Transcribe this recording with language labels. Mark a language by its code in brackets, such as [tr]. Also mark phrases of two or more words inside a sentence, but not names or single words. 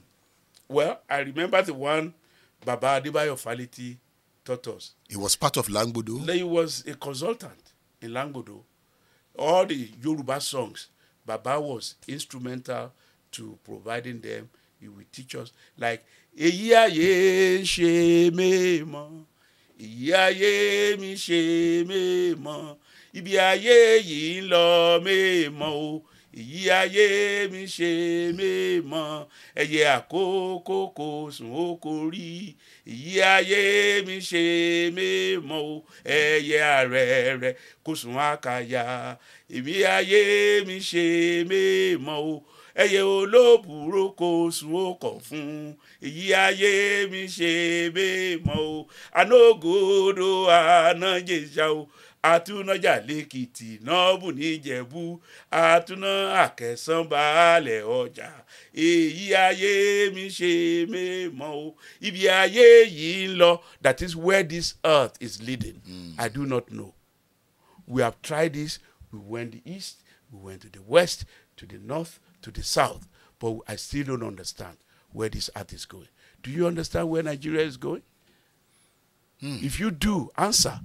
[en] Well, I remember the one Baba Adebayo Faliti taught us. He was part of Langbodo? He was a consultant in Langbodo. All the Yoruba songs, Baba was instrumental to providing them. He would teach us, like, [yo] Eyi aye se me mo, Eyi aye mi se me mo, Ibi aye yi lo me mo, Eyi aye mi se me mo, Eye àkókò kò sùn ó kò rí, Eyi aye mi se me mo, Eye arẹ̀rẹ̀ kò sùn àkàyà, Ebi aye mi se me mo, Eye olóbùrò kò sùn ó kọ̀ fún, Eyi aye mi se me mo, Anogodo anajeja o, Atúnájà lẹ́kìtì nọ́ọ̀bù níjẹ̀bú, Atúná àkẹsàn baálẹ̀ ọjà, Èyí ayé mi ṣe mẹ́mọ́ o, Ibi ayé yìí ń lọ. [en] That is where this earth is leading. I do not know. We have tried this. We went the east, we went to the west, to the north, to the south. But I still don't understand where this earth is going. Do you understand where Nigeria is going? If you do, answer.